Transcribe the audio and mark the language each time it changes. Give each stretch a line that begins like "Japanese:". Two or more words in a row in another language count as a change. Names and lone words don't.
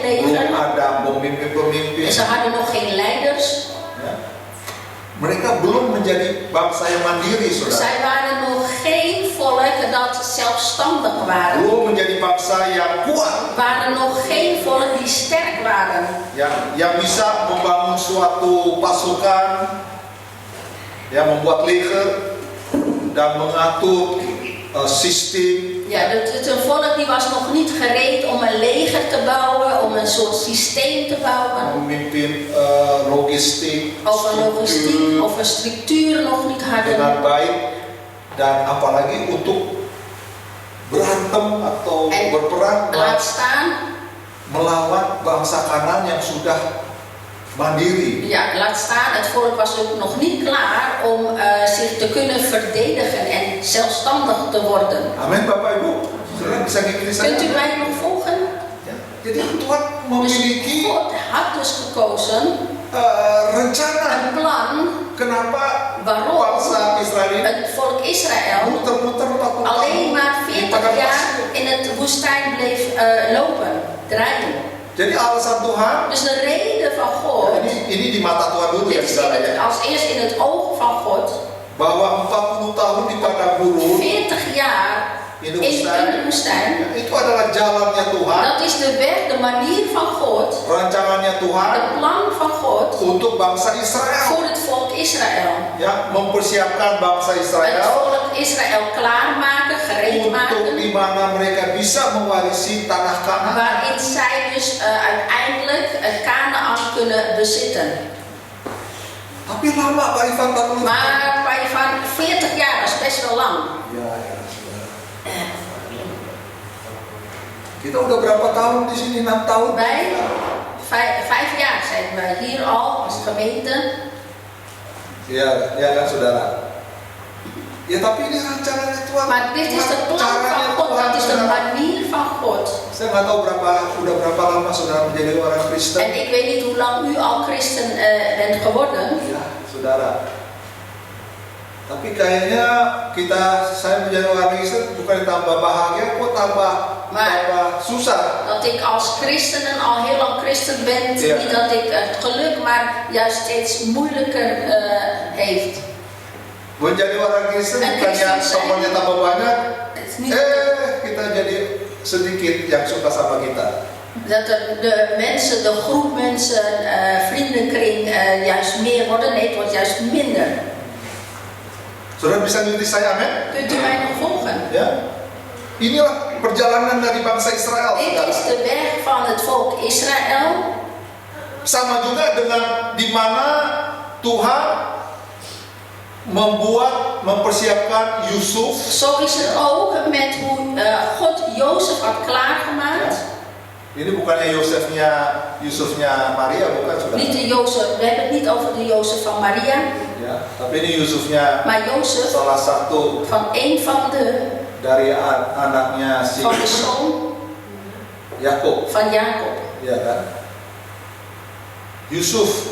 Indonesian: belum
Dutch: leger,
Indonesian: ada pemimpin-pemimpin.
Dutch: en ze hadden nog geen leiders.
Indonesian: Ya. Mereka belum menjadi bangsa yang mandiri, saudara.
Dutch: Zij waren nog geen volk dat zelfstandig waren.
Indonesian: Belum menjadi bangsa yang kuat,
Dutch: Waren nog geen volk die sterk waren.
Indonesian: yang bisa membangun suatu pasukan, yang membuat leger dan mengatur sistem.
Dutch: Ja, het een volk die was nog niet gereed om een leger te bouwen, om een soort systeem te bouwen.
Indonesian: Memimpin logistik,
Dutch: Of een logistiek
Indonesian: struktur
Dutch: of een structuur nog niet hadden.
Indonesian: dengan baik, dan apalagi untuk berantem atau
Dutch: En
Indonesian: berperang
Dutch: laat staan,
Indonesian: melawan bangsa Kanan yang sudah mandiri.
Dutch: ja, laat staan, het volk was ook nog niet klaar om zich te kunnen verdedigen en zelfstandig te worden.
Indonesian: Amin, Bapak Ibu. Saudara bisa ngikutin saya?
Dutch: Kunt u mij nog volgen?
Indonesian: Ya, jadi Tuhan
Dutch: Dus
Indonesian: memiliki
Dutch: God had dus gekozen
Indonesian: rencana.
Dutch: een plan
Indonesian: Kenapa
Dutch: waarom
Indonesian: bangsa Israel ini
Dutch: het volk Israël
Indonesian: muter-muter 40
Dutch: alleen maar
Indonesian: di 40 padang
Dutch: jaar
Indonesian: pasir.
Dutch: in het woestijn bleef lopen, draaien.
Indonesian: Jadi alasan Tuhan,
Dutch: Dus de reden van God,
Indonesian: ini di mata Tuhan dulu ya
Dutch: dit is
Indonesian: saudara ya,
Dutch: als eerst in het oog van God,
Indonesian: bahwa 40 tahun di padang gurun
Dutch: 40 jaar in de in de woestijn,
Indonesian: ya, itu adalah jalannya Tuhan,
Dutch: dat is de weg, de manier van God,
Indonesian: rancangannya Tuhan
Dutch: het plan van God
Indonesian: untuk bangsa Israel.
Dutch: voor het volk Israël.
Indonesian: Ya, mempersiapkan bangsa
Dutch: Het
Indonesian: Israel
Dutch: volk Israël klaarmaken, gereed
Indonesian: untuk
Dutch: maken,
Indonesian: di mana mereka bisa mewarisi tanah Kanaan.
Dutch: waarin zij dus uiteindelijk het Kanaan kunnen bezitten.
Indonesian: Tapi lama Pak Ivan 40 tahun.
Dutch: Maar van 40 jaar, dat is best wel lang.
Indonesian: Ya, saudara. Kita udah berapa tahun di sini? 6 tahun.
Dutch: Wij, 5 jaar zijn wij hier al als gemeente.
Indonesian: Ya, ya kan saudara. Ya tapi ini rancangannya Tuhan.
Dutch: Maar dit is het plan van God, dat is de manier van God.
Indonesian: Saya nggak tahu udah berapa lama saudara menjadi orang Kristen.
Dutch: En ik weet niet hoe lang u al christen bent geworden.
Indonesian: Ya, saudara. Tapi kayaknya saya menjadi orang Kristen bukan tambah bahagia, kok tambah susah.
Dutch: Dat ik als christen al heel lang christen ben, Ja. niet dat ik het geluk, maar juist steeds moeilijker heeft.
Indonesian: Menjadi orang Kristen
Dutch: En
Indonesian: bukannya
Dutch: Kristen zijn-
Indonesian: temannya tambah banyak,
Dutch: Het is niet
Indonesian: kita jadi sedikit yang suka sama kita.
Dutch: dat de mensen, de groep mensen, vriendenkring juist meer worden. Nee, het wordt juist minder.
Indonesian: Saudara bisa ngikuti saya, amin?
Dutch: Kunt u mij nog volgen?
Indonesian: Ya. Inilah perjalanan dari bangsa Israel,
Dutch: Dit
Indonesian: saudara.
Dutch: is de weg van het volk Israël.
Indonesian: Sama juga dengan di mana Tuhan mempersiapkan Yusuf.
Dutch: Zo is het ook met hoe God Jozef had klaargemaakt.
Indonesian: Ini bukannya Yusufnya Maria, bukan saudara.
Dutch: Niet de Jozef, we hebben het niet over de Jozef van Maria,
Indonesian: Ya, tapi ini Yusufnya
Dutch: maar Jozef
Indonesian: salah satu
Dutch: van een van de
Indonesian: anaknya si
Dutch: zoon
Indonesian: Yakub,
Dutch: van Jacob.
Indonesian: ya kan? Yusuf